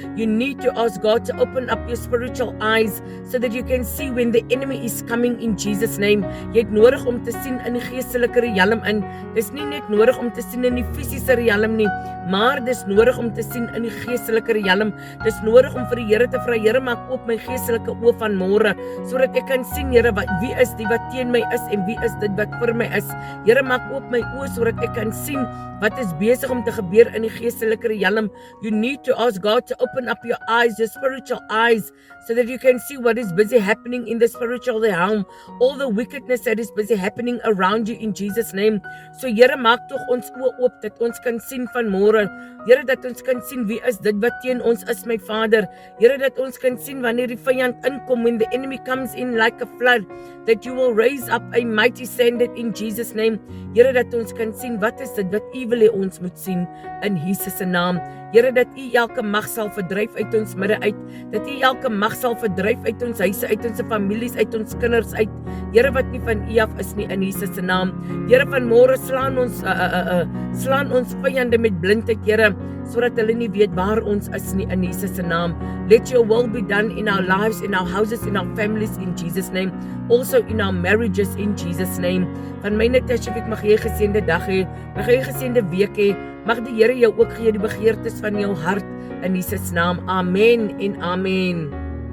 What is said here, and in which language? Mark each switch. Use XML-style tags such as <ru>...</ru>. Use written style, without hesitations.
<en>You need to ask God to open up your spiritual eyes so that you can see when the enemy is coming in Jesus name.</en> <af>Jy het nodig om te sien in die geestelike realm in. Dis nie net nodig om te sien in die fisiese realm nie, maar dis nodig om te sien in die geestelike realm. Dis nodig om vir die Here te vra, Here, maak oop my geestelike oë van môre, sodat ek kan sien, Here, wie is die wat teen my is en wie is dit wat vir my is. Here, maak oop my oë sodat ek kan sien wat is besig om te gebeur in die geestelike realm.</af> <en>You need to ask God to open up your eyes, your spiritual eyes, so that you can see what is busy happening in the spiritual realm, all the wickedness that is busy happening around you in Jesus name.</en> <af>So Here, maak tog ons oë oop dat ons kan sien van môre. Here, dat ons kan sien wie is dit wat teen ons is, my Vader. Here, dat ons kan sien wanneer die vyand inkom,</af> <en>when the enemy comes in like a flood, that you will raise up a mighty standard in Jesus name.</en> <af>Here, dat ons kan sien wat is dit wat U wil hê ons moet sien in Jesus se naam. Here, dat U elke mag sal verdryf uit ons midde uit, dat U elke mag sal verdryf uit ons huise, uit ons families, uit ons kinders uit. Here, wat nie van U af is nie, in Jesus se naam. Here, van môre slaan ons vyande met blindheid, Here, sodat hulle nie weet waar ons is nie, in Jesus se naam.</af> <en>Let your will be done in our lives, in our houses, in our families, in Jesus name. Also in our marriages, in Jesus name.</en> <af>Van my Natasha, ek mag jy 'n geseënde dag hê, mag jy 'n geseënde week hê, mag die Here jou ook gee die begeertes van jou hart, in Jesus naam. Amen en amen.</af>